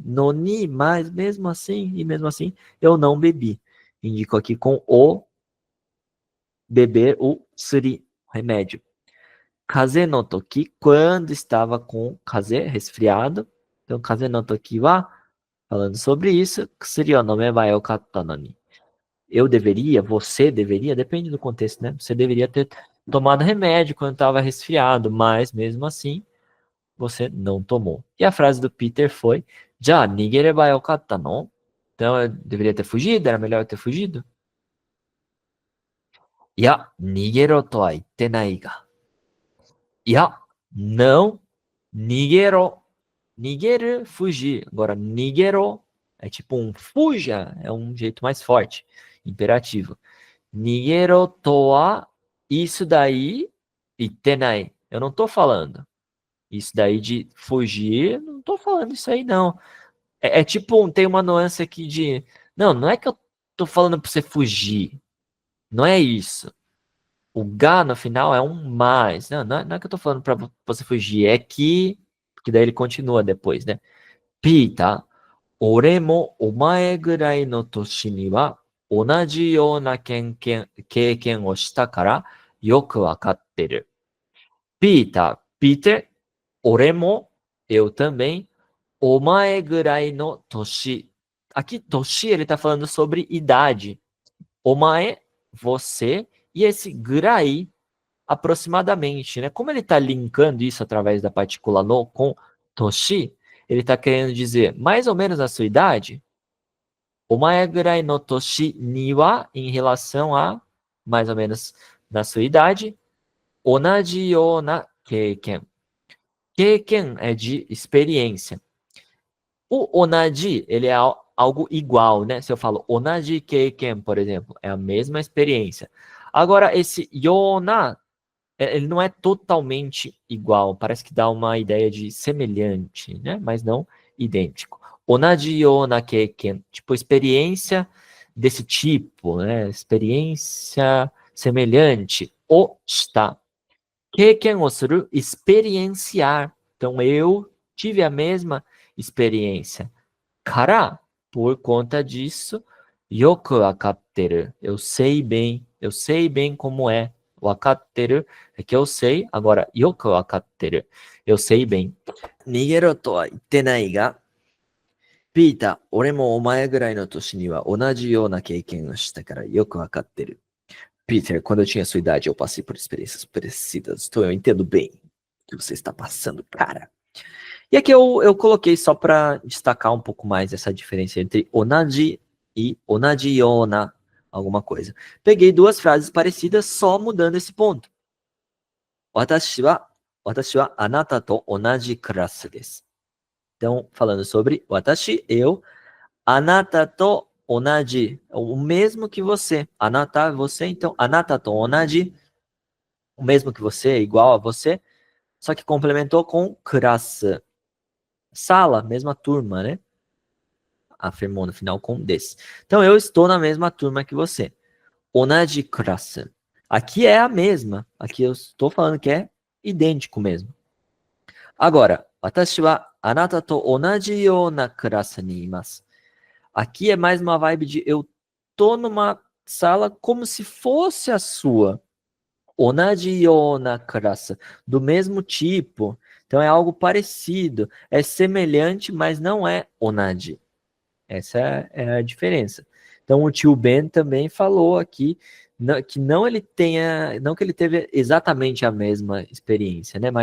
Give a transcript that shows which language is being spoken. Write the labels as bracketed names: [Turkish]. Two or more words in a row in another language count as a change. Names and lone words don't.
[Portuguese] Noni, mas mesmo assim, e mesmo assim, eu não bebi. Indico aqui com o beber, o suri, remédio. [Japanese] 風邪の時, [Portuguese] quando estava com kaze, resfriado. Então, [Japanese] 風邪の時は, [Portuguese] falando sobre isso, [Japanese] 薬を飲めばよかったのに. [Portuguese] Eu deveria, você deveria, depende do contexto, né? Você deveria ter tomado remédio quando estava resfriado, mas mesmo assim, você não tomou. E a frase do Peter foi: Já, [Japanese] 逃げればよかったの? [Portuguese] Então eu deveria ter fugido? Era melhor eu ter fugido? [Japanese] いや、逃げろとは言ってないが. Ya, [Portuguese] não, nigero. Nigeru, fugir. Agora, nigero é tipo um fuja, é um jeito mais forte, imperativo. [Japanese] 逃げろとは, [Portuguese] isso daí, itenai. Eu não tô falando. Isso daí de fugir, não tô falando isso aí, não. É tipo, tem uma nuance aqui de. Não, não é que eu tô falando pra você fugir. Não é isso. O ga no final é um mais. Não é que eu tô falando pra você fugir. É que. Porque daí ele continua depois, né? [Japanese] ピーター、俺もお前ぐらいの年には同じような経験をしたからよくわかってる. Peter, ore mo, [Portuguese] eu também. [Japanese] お前ぐらいの年. [Portuguese] Aqui, toshi, ele tá falando sobre idade. Omae, você, e esse gurai, aproximadamente, né? Como ele tá linkando isso através da partícula no com toshi, ele tá querendo dizer mais ou menos a sua idade. [Japanese] お前ぐらいの年には, [Portuguese] em relação a mais ou menos na sua idade. [Japanese] 同じような経験. [Portuguese] Keiken é de experiência. O onaji, ele é algo igual, né? Se eu falo [Japanese] 同じ経験, [Portuguese] por exemplo, é a mesma experiência. Agora, esse yona, ele não é totalmente igual. Parece que dá uma ideia de semelhante, né? Mas não idêntico. [Japanese] 同じような経験, [Portuguese] tipo, experiência desse tipo, né? Experiência semelhante. [Japanese] をした。経験をする, experienciar. [Portuguese] Então, eu tive a mesma experiência. Kara, por conta disso, [Japanese] よくわかってる. [Portuguese] Eu sei bem como é. Wakatteru é que eu sei. Agora, [Japanese] よくわかってる. [Portuguese] Eu sei bem. [Japanese] 逃げろとは言ってないが、Peter, 俺もお前ぐらいの年には同じような経験をしたからよくわかってる。 [Portuguese] Peter, quando eu tinha sua idade, eu passei por experiências parecidas. Então eu entendo bem o que você está passando, cara. E aqui eu coloquei só para destacar um pouco mais essa diferença entre onaji e [Japanese] 同じような, [Portuguese] alguma coisa. Peguei duas frases parecidas só mudando esse ponto. [Japanese] 私はあなたと同じクラスです. [Portuguese] Então, falando sobre watashi, eu, [Japanese] あなたと同じ, [Portuguese] o mesmo que você. Anata, você, então, [Japanese] あなたと同じ, [Portuguese] o mesmo que você, igual a você, só que complementou com kurasu. Sala, mesma turma, né? Afirmou no final com desse. Então, eu estou na mesma turma que você. [Japanese] 同じクラス. [Portuguese] Aqui é a mesma. Aqui eu estou falando que é idêntico mesmo. Agora, [Japanese] 私はあなたと同じようなクラスにいます. [Portuguese] Aqui é mais uma vibe de eu tô numa sala como se fosse a sua. [Japanese] 同じようなクラス. [Portuguese] Do mesmo tipo. Então é algo parecido. É semelhante, mas não é onaji. Essa é a diferença. Então o tio Ben também falou aqui que não que ele teve exatamente a mesma experiência, né?